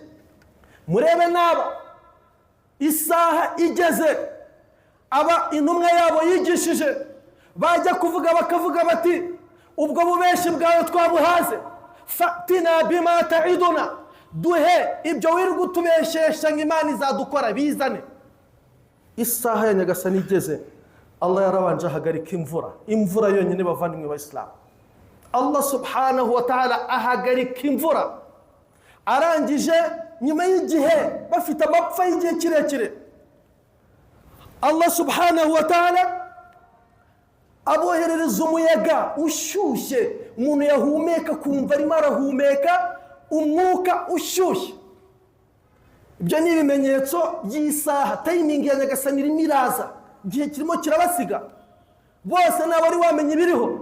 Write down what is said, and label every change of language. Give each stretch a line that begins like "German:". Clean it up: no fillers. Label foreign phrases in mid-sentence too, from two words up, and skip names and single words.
Kinyarwanda: Murebe naba isaha igeze, aba intumwa yabo yigishije bajya kuvuga bakavuga bati ubwo bubeshi bwawe twabuhaze,
Arabic: فأتنا بما تعدنا,
Kinyarwanda: duhe ibyo wirirwa utubeshesha nk'Imana izadukora bizane. Isaha ya Nyagasani igeze, Allah yarabanje ahagarika imvura yonyine bavandimwe b'Islam.
Arabic: الله سبحانه وتعالى
Kinyarwanda: ahagarika imvura, arangije nyuma y'igihe bafite amapfa y'igihe kirekire,
Arabic: الله سبحانه وتعالى
Kinyarwanda: aboherereza umuyaga ushyushye, umuntu yahumeka kumva arimo arahumeka umwuka ushyushye. Ibyo ni ibimenyetso by'isaha, timing ya Nyagasani irimo iraza, igihe kirimo kirabasiga, bose ntabari wamenye ibiriho.